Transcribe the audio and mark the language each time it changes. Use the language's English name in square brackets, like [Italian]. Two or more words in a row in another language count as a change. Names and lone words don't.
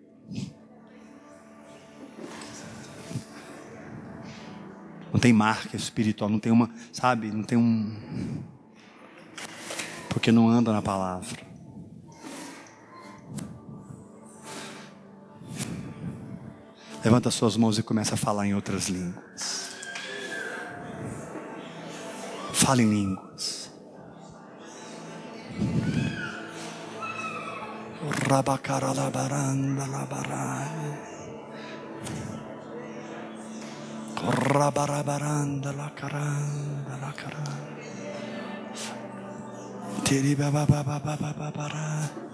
[Portuguese] Não tem marca espiritual, não tem uma, sabe, não tem um, porque não anda na palavra. Levanta suas mãos e começa a falar em outras línguas. Fala em línguas. Rabacaralabaranda labarai. Rabarabaranda la caranda la caranda. Tiri baba baba baba baba.